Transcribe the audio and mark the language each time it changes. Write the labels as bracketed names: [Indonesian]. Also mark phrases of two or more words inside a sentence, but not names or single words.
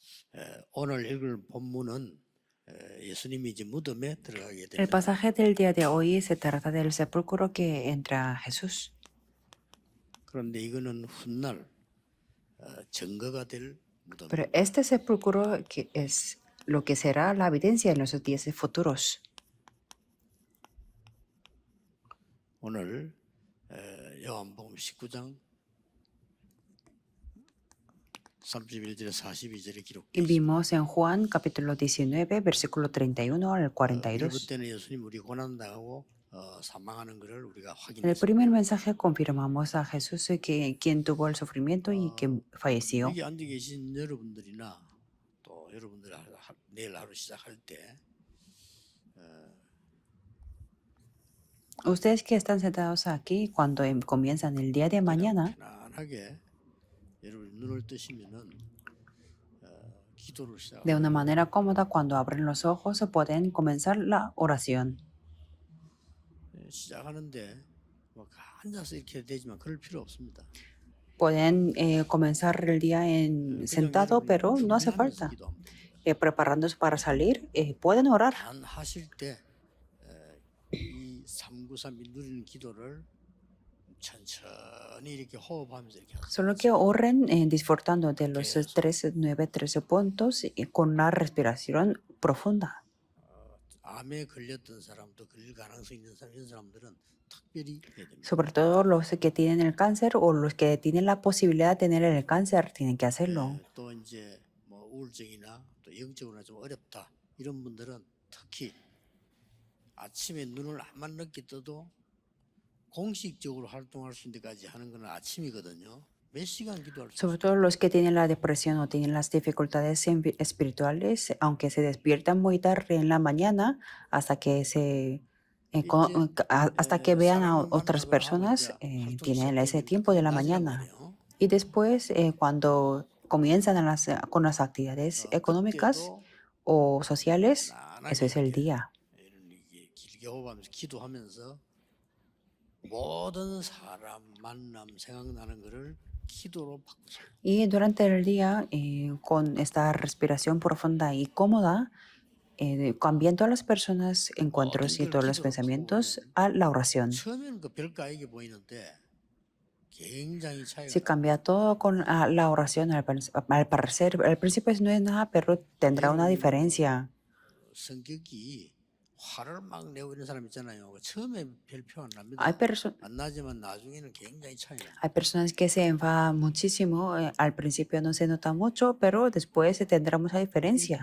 [Korean] 오늘 읽을 본문은 예수님이 이제 무덤에 들어가게 [Spanish] El [Korean] 됩니다. [Spanish] pasaje del día de hoy se trata del sepulcro que entra Jesús. [Korean] 그런데 이거는 훗날 증거가 될 [Spanish] Pero [Korean] 무덤입니다. [Spanish] este sepulcro que es lo que será la evidencia en los días futuros. [Korean] 오늘 요한복음 19장 31절에 42절에 [Spanish] Y [Korean] 기록되어 있습니다. [Spanish] vimos en Juan capítulo 19, versículo 31 al [Korean] 1부 [Spanish] 42. [Korean] 때는 예수님 우리 고난당하고 사망하는 것을 우리가 [Spanish] En el [Korean] 확인했습니다. [Spanish] primer mensaje confirmamos a Jesús quien tuvo el sufrimiento y que falleció. [Korean] 여기 앉아 계신 여러분들이나 또 여러분들 내일 하루 시작할 때 [Spanish] Ustedes que están sentados aquí, cuando comienzan el día de mañana, [Korean] 편안하게 여러분 눈을 뜨시면은 기도를 [Spanish] de una [Korean] 시작하고 [Spanish] manera cómoda, cuando abren los ojos, pueden comenzar la oración. [Korean] 시작하는데 뭐 앉아서 이렇게 되지만 그럴 필요 없습니다. [Spanish] Pueden comenzar el día sentado, pero no hace falta. [Korean] 기도하면 됩니다. [Spanish] Preparándose para salir, pueden orar. [Korean] 단 하실 때 이 393이 누리는 기도를 천천히 이렇게 호흡하면서 이렇게 하세요. [Spanish] Solo que oren disfrutando de los 13 puntos y con la respiración profunda. [Korean] 암에 걸렸던 사람도 걸릴 가능성이 있는 사람, 이런 사람들은 특별히 해야 됩니다. [Spanish] Sobre todo los que tienen el cáncer o los que tienen la posibilidad de tener el cáncer tienen que hacerlo. [Korean] 또 이제 뭐 우울증이나 또 영적으로 좀 어렵다 이런 분들은 특히 아침에 눈을 안만 늦게 떠도 공식적으로 활동할 수 있는 데까지 하는 건 아침이거든요. 몇 시간 기도할 수 [Spanish] Sobre [Korean] 있어요. [Spanish] todo los que tienen la depresión o tienen las dificultades espirituales, aunque se despiertan muy tarde en la mañana hasta que hasta que vean a otras personas, tienen ese tiempo de la mañana. Y después, cuando comienzan con las actividades económicas o sociales, eso es el día. [Korean] 길게 호흡하면서 기도하면서 모든 사람 만남 생각나는 거를 기도로 바꾸세요. [Spanish] Y durante el día, con esta respiración profunda y cómoda, cambiando a las personas, encuentros y todos los pensamientos a la oración. [Korean] 처음에는 그 별가에게 보이는데 굉장히 차이가 [Spanish] Si cambia todo con la oración, al parecer, al principio no es nada, pero tendrá una diferencia. [Korean] 성격이 화를 막 내고 이런 사람 있잖아요. 처음에 별 표 안 납니다. [Spanish] Hay [Korean] 안 나지만 나중에는 굉장히 차이가 나요. [Spanish] Hay personas que se enfadan muchísimo, al principio no se nota mucho, pero después se tendrá mucha diferencia.